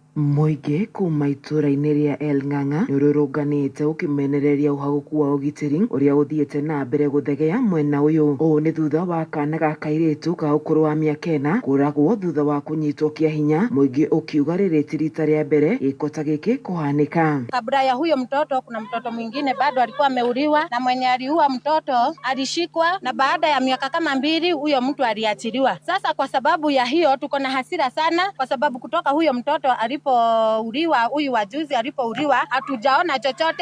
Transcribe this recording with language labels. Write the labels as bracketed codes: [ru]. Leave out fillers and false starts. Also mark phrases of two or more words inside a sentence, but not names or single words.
[ki] Mũingĩ kuma itũra-inĩ rĩa El Ng'ang'a nĩ ũrũrũnganĩte ũkĩmenereria ũhagũku wa ũgitĩri ũrĩa ũthiĩte na mbere gũthegea mwena ũyũ. Ũũ nĩ thutha wa kana ga kairĩtu ka ũkũrũ wa mĩaka 4 kũragwo thutha wa kũnyitwo kĩa hinya, mũingĩ ũkiuga rĩrĩ ti rita rĩa mbere gĩko ta gĩkĩ kũhanĩka. [sw] Kabla ya huyo mtoto kuna mtoto mwingine bado alikuwa ameuliwa na mwenye aliua mtoto alishikwa, na baada ya miaka kama 2 huyo mtu aliachiliwa. Sasa kwa sababu ya hiyo tuko na hasira sana, kwa sababu kutoka huyo mtoto alipouliwa, huyu wajuzi alipouliwa, hatujaona chochote.